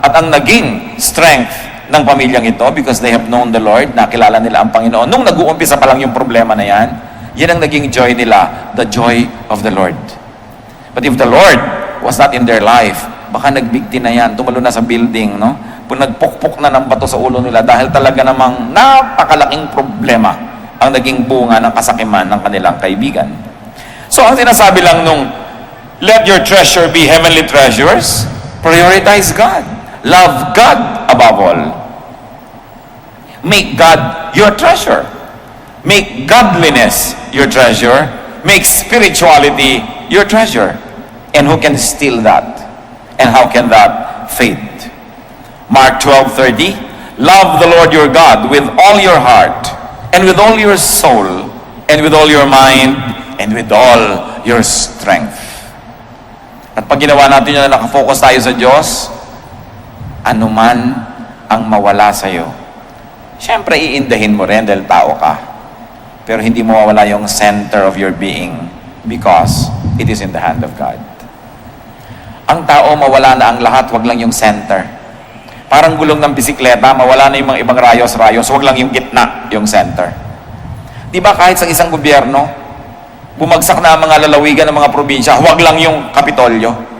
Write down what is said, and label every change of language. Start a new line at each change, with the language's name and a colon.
Filipino: At ang naging strength ng pamilyang ito,
English: because they have known the Lord,
Filipino: nakilala nila ang Panginoon, nung nag-uumpisa pa lang yung problema na yan, yan ang naging joy nila,
English: the joy of the Lord. But if the Lord was not in their life,
Filipino: baka nagbigti na yan, tumalo na sa building, no? Nagpukpok na ng bato sa ulo nila dahil talaga namang napakalaking problema ang naging bunga ng kasakiman ng kanilang kaibigan. So ang sinasabi lang nung,
English: let your treasure be heavenly treasures, prioritize God. Love God above all. Make God your treasure. Make godliness your treasure. Make spirituality your treasure. And who can steal that? And how can that fade? Mark 12:30, love the Lord your God with all your heart, and with all your soul, and with all your mind, and with all your strength.
Filipino: At pag ginawa natin yun na nakafocus tayo sa Diyos, anuman ang mawala sa'yo, syempre iindahin mo rin dahil tao ka. Pero hindi mo mawala yung
English: center of your being because it is in the hand of God.
Filipino: Ang tao mawala na ang lahat, wag lang yung center. Parang gulong ng bisikleta, mawala na yung mga ibang rayos-rayos, wag lang yung gitna, yung center. Di ba kahit sa isang gobyerno, bumagsak na ang mga lalawigan ng mga probinsya, wag lang yung Kapitolyo.